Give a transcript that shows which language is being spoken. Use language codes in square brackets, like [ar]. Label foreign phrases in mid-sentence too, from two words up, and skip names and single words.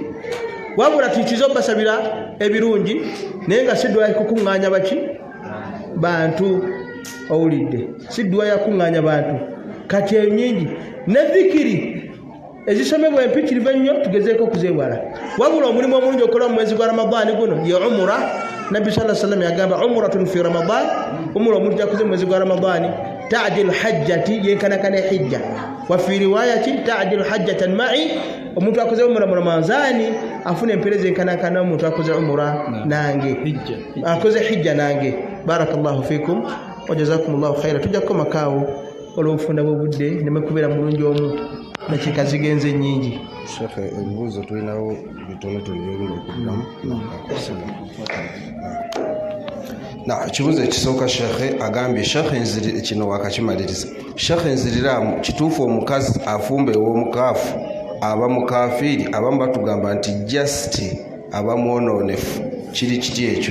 [lg] wabula tuikiza obbasabira ebirungi naye nga si ddwa yakukuŋŋaanya baki bantu owulidde si ddwa yakuŋŋaanya bantu kati enyingi ne dhikiri ezisomebwa empitirivu ennyo tugezeeko okuzeewala wabula omulimu omulungi okola mu mwezi gwa Ramadhaani guno ye umura nabbi [ar] صلى الله عليه وسلم [lg] yagamba [ar] عمرة في رمضان [lg] umura omuntu yakoze mu mwezi gwa Ramadhaani [ar] تعدل حجة [lg] yenkanakana hijja [ar] وفي رواية تعدل حجة معي [lg] omuntu akoze umura mu Ramadhaani afuna empereza yenkanakana omuntu akoze umura nange akoze hijja nange [ar] بارك الله فيكم وجزاكم الله خيرا [lg] tujja ko makaawo olw'obufunda bw'obudde ne kubeera mulungi omu dakika zigenze nyingi shekhe ebibuuzo tulinawo bitonotono byogenda okuddamu ekibuuzo ekisooka shekhe agambye shekhe kino wakakimaliriza shekhe nziriramu kituufu omukazi afumba ew'omukaafu aba mukafiiri abamu batugamba nti just aba mwonoonefu kiri kiti ekyo